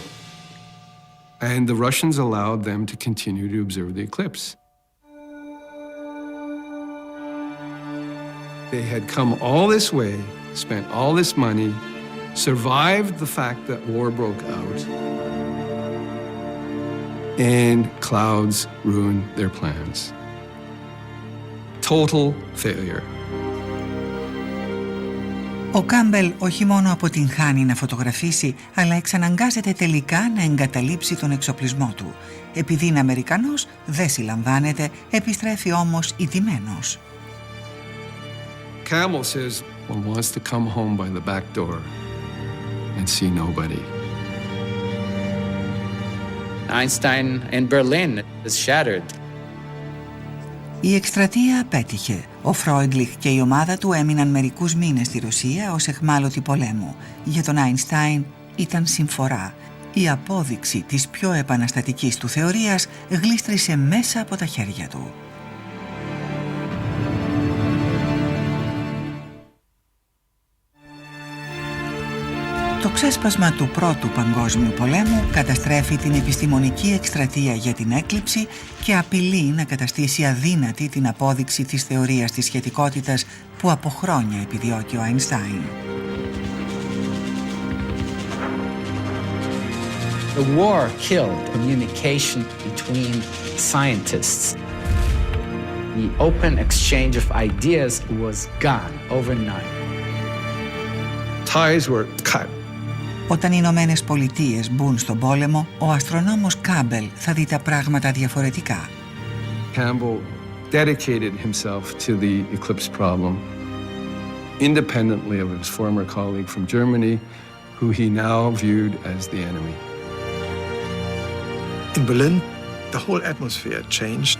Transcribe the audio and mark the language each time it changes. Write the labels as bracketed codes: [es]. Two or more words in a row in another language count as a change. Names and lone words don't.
[en] And the Russians allowed them to continue to observe the eclipse. They had come all this way, spent all this money, survived the fact that war broke out, and clouds ruined their plans. Total failure. [el] Ο Κάμπελ όχι μόνο αποτυγχάνει να φωτογραφίσει, αλλά εξαναγκάζεται τελικά να εγκαταλείψει τον εξοπλισμό του. Επειδή είναι Αμερικανός, δεν συλλαμβάνεται, επιστρέφει όμως ηττημένος. [en] Campbell says one wants to come home by the back door and see nobody. Einstein in Berlin is shattered. [el] Η εκστρατεία απέτυχε. Ο Φρόιντλιχ και η ομάδα του έμειναν μερικούς μήνες στη Ρωσία ως αιχμάλωτοι πολέμου. Για τον Αϊνστάιν ήταν συμφορά. Η απόδειξη της πιο επαναστατικής του θεωρίας γλίστρισε μέσα από τα χέρια του. Το ξέσπασμα του Πρώτου Παγκόσμιου Πολέμου καταστρέφει την επιστημονική εκστρατεία για την έκλειψη και απειλεί να καταστήσει αδύνατη την απόδειξη της θεωρίας της σχετικότητας που από χρόνια επιδιώκει ο Αϊνστάιν. [en] The war killed communication between scientists. The open exchange of ideas was gone overnight. Ties were cut. [el] Όταν οι Ηνωμένες Πολιτείες μπουν στον πόλεμο, ο αστρονόμος Κάμπελ θα δει τα πράγματα διαφορετικά. [en] Campbell dedicated himself to the eclipse problem, independently of his former colleague from Germany, who he now viewed as the enemy. In Berlin, the whole atmosphere changed.